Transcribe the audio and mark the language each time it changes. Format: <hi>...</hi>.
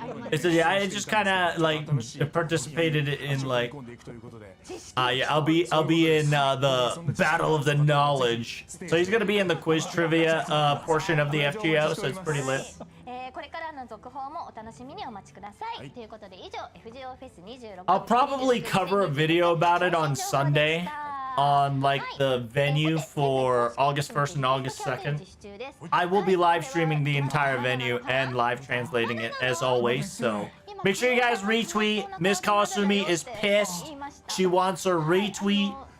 <en>It's yeah, I just kind of like participated in like yeah, I'll be in the Battle of the Knowledge. So he's gonna be in the quiz trivia portion of the FGO, so it's pretty lit.</en> <ja>これからの続報もお楽しみにお待ちください。ということで以上 FGO フェス26</ja> <en>I'll probably cover a video about it on Sunday on like the venue for August 1st and August 2nd. I will be live streaming the entire venue and live translating it as always, so make sure you guys retweet. Miss Kawasumi is pissed. She wants a retweet.</en>